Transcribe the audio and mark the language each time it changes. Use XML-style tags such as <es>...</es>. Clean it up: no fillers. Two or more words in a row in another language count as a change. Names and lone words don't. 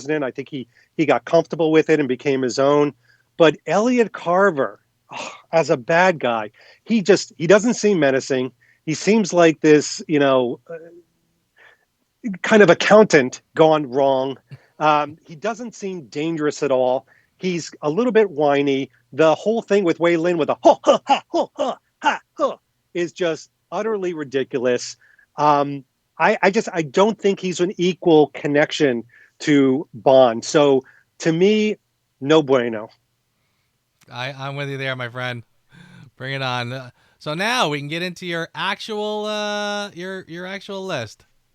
<en>I think he got comfortable with it and became his own. But Elliot Carver, as a bad guy, he doesn't seem menacing. He seems like this, kind of accountant gone wrong. He doesn't seem dangerous at all. He's a little bit whiny. The whole thing with Wei Lin with a ho ha ha ho ha ha ho is just utterly ridiculous. I don't think he's an equal connection to Bond. So to me,</en> <es>no bueno.</es> <en>I'm with you there, my friend. Bring it on. So now we can get into your actual your actual list.</en>